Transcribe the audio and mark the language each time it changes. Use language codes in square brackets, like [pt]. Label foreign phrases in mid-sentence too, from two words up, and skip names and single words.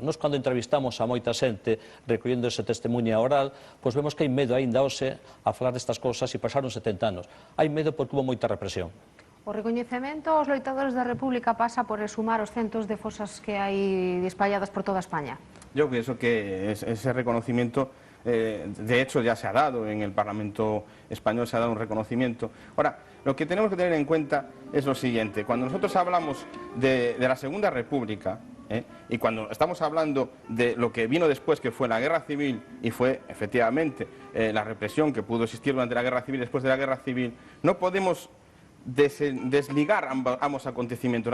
[gl] Nos, cando entrevistamos a moita xente recollendo ese testemunha oral, pois vemos que hai medo aínda hoxe a falar destas cousas e pasaron 70 anos. Hai medo porque hubo moita represión. O recoñecemento aos loitadores da República pasa por exhumar os centos de fosas que hai espalladas por toda España. [es] Yo pienso que ese reconocimiento, de hecho, ya se ha dado en el Parlamento español, se ha dado un reconocimiento. Ahora, lo que tenemos que tener en cuenta es lo siguiente. Cuando nosotros hablamos de la Segunda República, y cuando estamos hablando de lo que vino después, que fue la Guerra Civil, y fue, efectivamente, la represión que pudo existir durante la Guerra Civil, después de la Guerra Civil, no podemos desligar ambos acontecimientos.